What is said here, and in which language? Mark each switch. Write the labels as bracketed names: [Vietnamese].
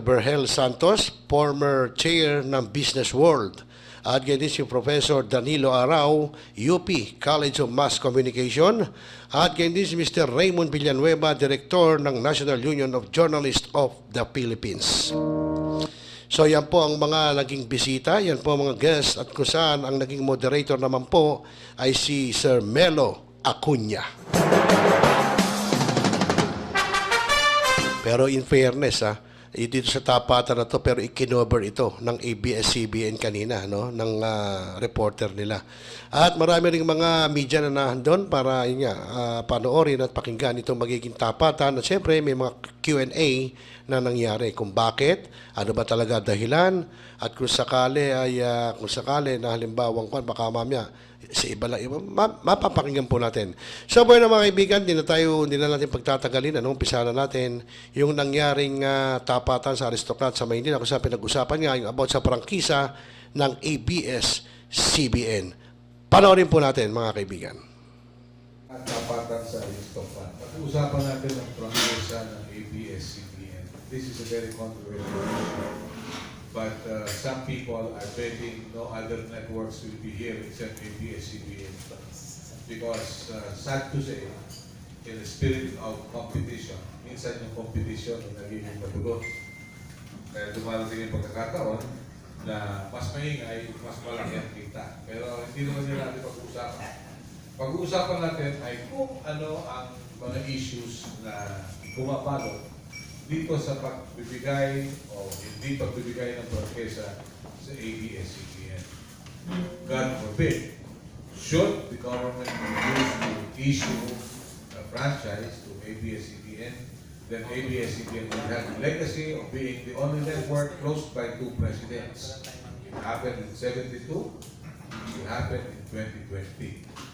[Filipino] Berhel Santos, former chair ng Business World. At ganyan si Professor Danilo Arao, UP College of Mass Communication. At ganyan si Mr. Raymond Villanueva, Director ng National Union of Journalists of the Philippines. So yan po ang mga naging bisita, yan po ang mga guests at kung saan ang naging moderator naman po ay si Sir Melo Acuña. Pero in fairness dito sa tapatan na to pero ikinover ito ng ABS-CBN kanina, no, ng reporter nila. At marami ring mga media na nandun para panoorin at pakinggan itong magiging tapatan. At syempre may mga Q&A na nangyari kung bakit, ano ba talaga dahilan, at kung sakali na halimbawa baka mamaya sa iba lang, mapapakinggan po natin. So bueno mga kaibigan, hindi na natin pagtatagalin. Umpisa na natin yung nangyaring tapatan sa Aristocrat sa Maynila kung saan pinag-usapan nga yung about sa prangkisa ng ABS-CBN. Panoorin po natin mga kaibigan. Tapatan sa Aristocrat. Pag-usapan natin ang prangkisa ng ABS-CBN. [English] This is a very controversial issue. But some people are betting no other networks will be here except ABS-CBN. Because sad to say, in the spirit of competition. [Filipino] Minsan yung competition yung nagiging magulo. Kaya dumarating yung pagkakataon na mas maingay, mas malaki ang kita. Pero hindi naman yun natin pag-uusapan. Pag-uusapan natin ay kung ano ang mga issues na pumapalo dito sa pagbibigay o hindi pagbibigay ng prangkesa sa ABS-CBN. [English] God forbid, should the government refuse to issue a franchise to ABS-CBN, then ABS-CBN will have the legacy of being the only network closed by 2 presidents. It happened in 72, it happened in 2020.